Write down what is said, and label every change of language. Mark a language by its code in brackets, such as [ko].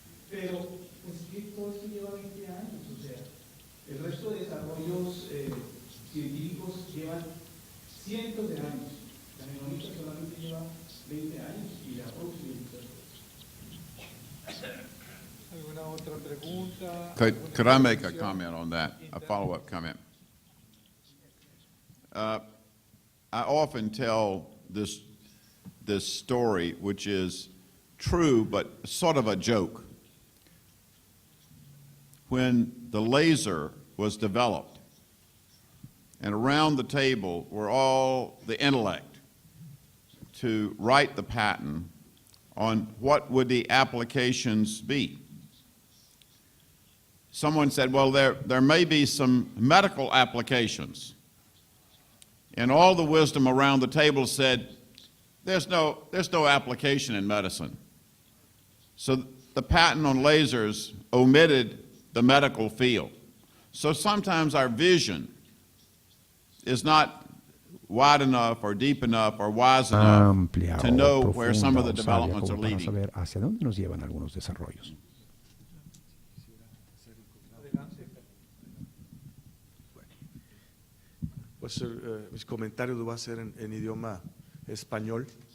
[es] Pero, pues que todo esto lleva 20 años, o sea, el resto de desarrollos científicos llevan cientos de años. La genómica solamente lleva 20 años y ya ha producido muchas cosas. ¿Alguna otra pregunta? [en] Could I make a comment on that, a follow-up comment? I often tell this story, which is true, but sort of a joke. When the laser was developed, and around the table were all the intellect to write the patent on what would the applications be. Someone said, well, there may be some medical applications. And all the wisdom around the table said, there's no application in medicine. So the patent on lasers omitted the medical field. So sometimes our vision is not wide enough or deep enough or wise enough [es] amplia [en] to know [es] o [en] where some of the [es] profunda o sabia [en] developments are [es] como para [en] leading. [es] saber hacia dónde nos llevan algunos desarrollos. Pues mis comentarios lo va a hacer en idioma español.